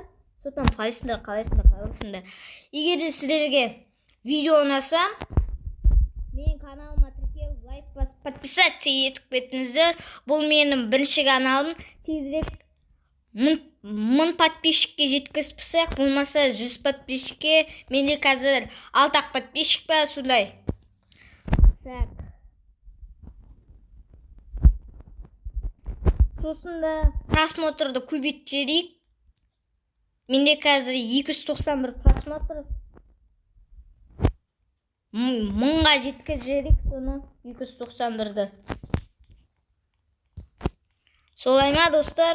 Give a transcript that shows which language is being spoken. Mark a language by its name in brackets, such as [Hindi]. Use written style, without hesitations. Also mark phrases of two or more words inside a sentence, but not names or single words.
[Uzbek] So'tan qaysinglar. Agar sizlarga video o'ynasam, men kanalimga tirkab, like bosib, подписаться etib ketingizlar. Bu mening birinchi kanalim. Tezroq 1000 подписчикка yetkazsak, bo'lmasa 100 подписчикка. Menda hozir 6 подписчик bor, shunday. Так. [Kazakh] So'sында просмотрды көбейтсек, менде қазір 291 просмотр. 1000-ға жеткізсек, соны 291-ді. Солай ма, достар?